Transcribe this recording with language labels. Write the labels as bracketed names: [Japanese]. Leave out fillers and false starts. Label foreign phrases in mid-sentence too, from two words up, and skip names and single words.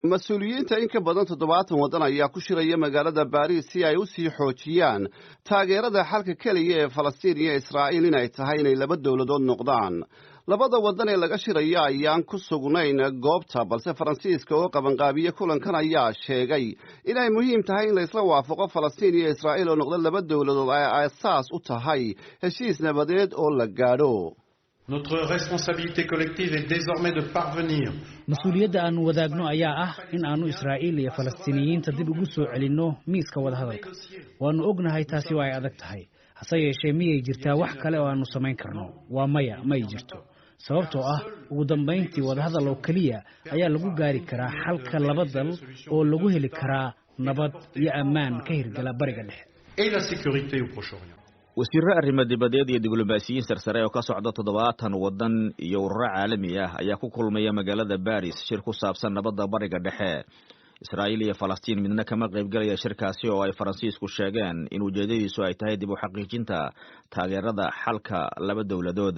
[Somali] mas-uuliyiinta in ka badan 70 waddan ayaa ku shiraya magaalada Paris si ay u sii xoojiyaan taageerada xalka kaliya ee Falastiin iyo Israa'iil inay tahay inay laba dawladood noqdaan. labada waddan ee laga shiraya ayaan ku sugnayn goobta, balse Faransiiska oo qabanqaabiye kulankan ayaa sheegay inay muhiim tahay in la isla waafaqo Falastiin iyo Israa'iil oo noqda laba dawladood ay aasaas u tahay heshiis nabadeed oo la gaadho. [French] Notre responsabilité collective est désormais de parvenir. [Somali] Mas'uuliyadda aan wadaagno ayaa ah in aanu Israa'iil iyo Falastiiniyiinta dib ugu soo celinno miiska wadahadalka. Waanu ognahay taasi waa ay adag tahay. Hase yeeshee miyay jirtaa wax kale oo aanu samayn karno? Waa maya, ma jirto. Sababtoo ah ugu dambeyntii wadahadal oo kaliya ayaa lagu gaari karaa xalka laba dal oo lagu heli karaa nabad iyo ammaan ka hirgala bariga dhexe. [French] Et la sécurité au Proche-Orient. [Somali] wasiirro arrimo dibadeed iyo diblomaasiyiin sarsare oo ka socda 70 waddan iyo ururo caalami ah ayaa ku kulmaya magaalada Paris shir ku saabsan nabadda bariga dhexe. Israa'iil iyo Falastiin midna kama qaybgalaya shirkaasi oo ay Faransiisku sheegeen in ujeedadiisu ay tahay dib u xaqiijinta taageerada xalka laba dawladood.